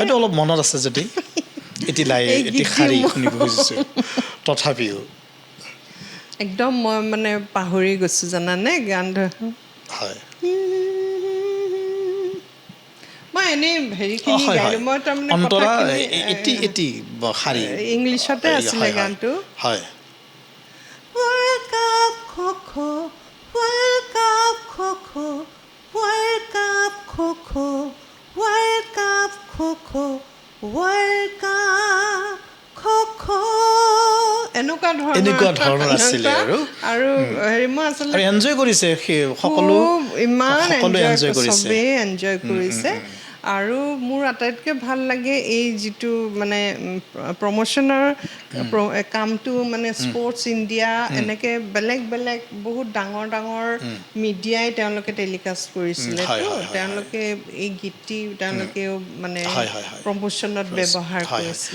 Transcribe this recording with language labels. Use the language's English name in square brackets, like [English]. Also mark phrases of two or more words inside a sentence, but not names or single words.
[Assamese] অলপ মনত আছে যদি তথাপিও একদম মই মানে পাহৰি গৈছোঁ জানানে গান হয় মই এনেই হেৰিখিনি গাইলোঁ মই তাৰমানে ইংলিছতে আছিলে গানটো হয় [English] World Cup Kho-Kho, World Cup Kho-Kho, World Cup Kho-Kho, World Cup Kho-Kho, World Cup Kho-Kho [Assamese] এনেকুৱা ধৰণৰ আছিলে আৰু মই আচলতে এনজয় কৰিছে সকলো ইমান এনজয় কৰিছে আৰু মোৰ আটাইতকৈ ভাল লাগে এই যিটো মানে প্ৰমোশ্যনৰ কামটো মানে স্পৰ্টছ ইণ্ডিয়া এনেকৈ বেলেগ বেলেগ বহুত ডাঙৰ ডাঙৰ মিডিয়াই তেওঁলোকে টেলিকাষ্ট কৰিছিলে তো তেওঁলোকে এই গীতটি তেওঁলোকেও মানে প্ৰমোশ্যনত ব্যৱহাৰ কৰিছিলে